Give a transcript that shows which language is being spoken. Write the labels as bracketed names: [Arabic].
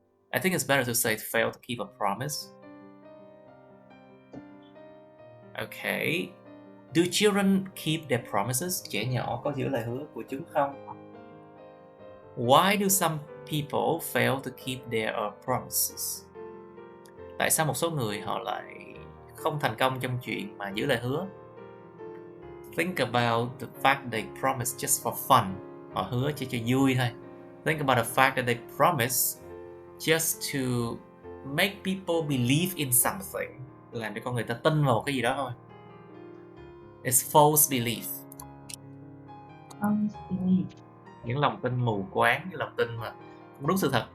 [English] I think it's better to say fail to keep a promise. Okay. Do children keep their promises? [Vietnamese] Trẻ nhỏ có giữ lời hứa của chúng không? [English] Why do some people fail to keep their promises? [Vietnamese] Tại sao một số người họ lại không thành công trong chuyện mà giữ lời hứa? [English] Think about the fact they promise just for fun. [Vietnamese] Họ hứa chỉ cho vui thôi. [English] Think about the fact that they promise just to make people believe in something. [Vietnamese] Làm cho con người ta tin vào cái gì đó thôi. [English] It's false belief. False belief. [Vietnamese] Những lòng tin mù quáng, những lòng tin mà không đúng sự thật.